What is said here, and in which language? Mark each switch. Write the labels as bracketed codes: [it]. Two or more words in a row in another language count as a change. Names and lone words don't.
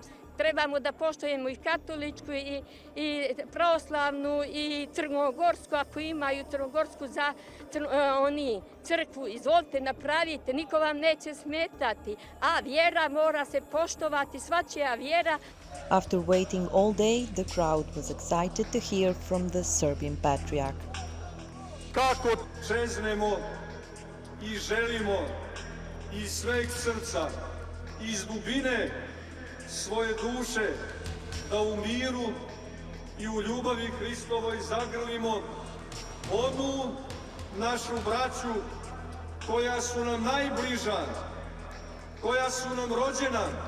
[sr] Trebamo da poštujemo i katoličku i pravoslavnu i crnogorsku, ako imaju crnogorsku za oni crkvu. Izvolite, napravite, niko vam neće smetati. A vjera mora se poštovati, svačija vjera. [en] After waiting all day, the crowd was excited to hear from the Serbian Patriarch. [sr] Kako čeznemo i želimo iz sveg srca, iz dubine svoje duše, da u miru i u ljubavi Hristovoj zagrlimo onu našu braću koja su nam najbliža, koja su nam rođena,